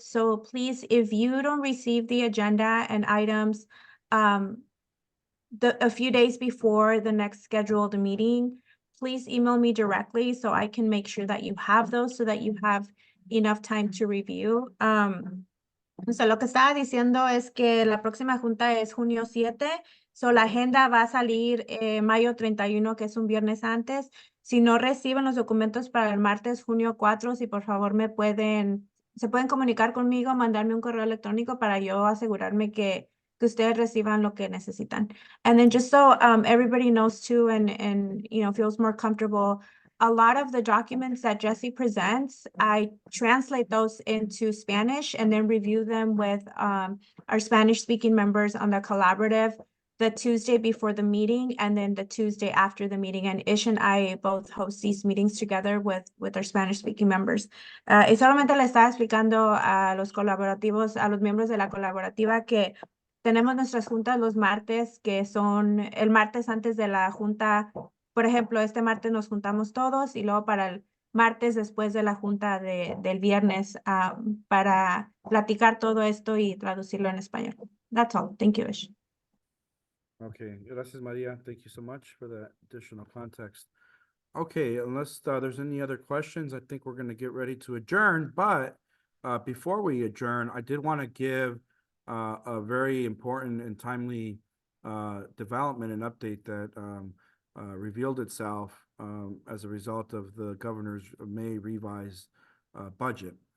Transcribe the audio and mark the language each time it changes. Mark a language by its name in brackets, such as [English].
[English] So please, if you don't receive the agenda and items a few days before the next scheduled meeting, please email me directly so I can make sure that you have those so that you have enough time to review. [Spanish] So lo que estaba diciendo es que la próxima junta es junio 7, so la agenda va a salir mayo 31, que es un viernes antes. Si no reciben los documentos para el martes junio 4, si por favor se pueden comunicar conmigo, mandarme un correo electrónico para yo asegurarme que ustedes reciban lo que necesitan. [English] And then just so everybody knows too and feels more comfortable, a lot of the documents that Jesse presents, I translate those into Spanish and then review them with our Spanish speaking members on the collaborative the Tuesday before the meeting and then the Tuesday after the meeting. And Ish and I both host these meetings together with our Spanish speaking members. [Spanish] Y solamente le estaba explicando a los colaborativos, a los miembros de la colaborativa que tenemos nuestras juntas los martes, que son el martes antes de la junta. Por ejemplo, este martes nos juntamos todos y luego para el martes después de la junta del viernes para platicar todo esto y traducirlo en español. [English] That's all. Thank you, Ish. [Spanish] Okay, gracias, Maria. [English] Thank you so much for that additional context. Okay, unless there's any other questions, I think we're going to get ready to adjourn. But before we adjourn, I did want to give a very important and timely development and update that revealed itself as a result of the governor's May revised budget.